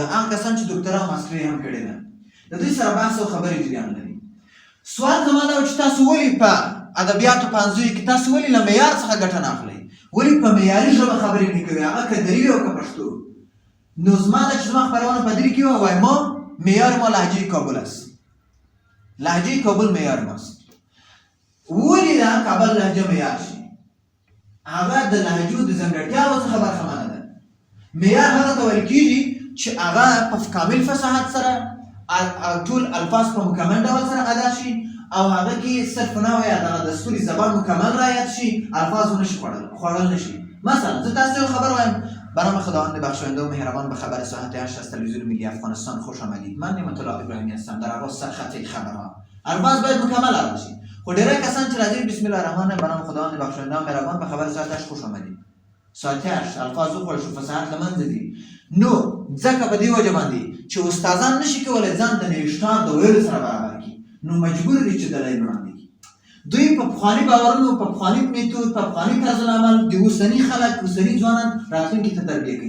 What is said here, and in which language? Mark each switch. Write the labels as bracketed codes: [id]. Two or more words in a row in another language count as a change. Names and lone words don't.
[ps] هغه کسان چې ډاکټرا او ماسټري هم کړې ده، د دوی سره بحث او خبرې جریان لري. سوال زما دا و چې تاسو ولې په ادبیاتو پوهنځیو کې تاسو ولې له معیار څخه ګټه نه اخلئ؟ ولې په معیاري ژبه خبرې نه کوئ؟ هغه که دري وي او که پښتو. نو زما دا چې زما خپرونه په دري کې وه، وایي [fa] ما معیار ما لهجه کابل است، لهجه کابل معیار ماست. [ps] ولې دا کابل لهجه معیار شي؟ هغه د لهجو د ځانګړتیاوو څخه برخمنه ده. معیار هغه ته ویل کېږي چې هغه په کامل فصاحت سره ټول الفاظ په مکمل ډول سره ادا شي او هغه کې صرف نحو یا دغه دستوري زبان مکمل رعایت شي، الفاظ ونشي خوړل نشي. مثلا زه تاسو یو خبر وایم. [fa] به نام خداوند بخشاینده و مهربان به خبر ساعت 8 از تلویزیون ملی افغانستان خوش آمدید. من نعمت الله ابراهیمی هستم. در آغاز سرخط خبرها [ps] الفاظ باید مکمل ادا شي. خو ډېری کسان چې راځي [ar] بسم الله الرحمن [fa] به نام خداوند بخشاینده و مهربان به خبر ساعت 8 خوش آمدید. [ps] ساعت 8 الفاظ وخوړل شو، فصاحت له منځه ځي. نو ځکه په دې وجه باندې چې استادان نشي کولی ځان د نوښتار د ویلو سره برابر کړي، نو مجبور دي چې دلایل وړاندې کړي. دوی په پخواني باورونو، په پخواني میتود، په پخواني طرز العمل د اوسني خلک، اوسني ځوانان راتلونکي ته تربیه کوي.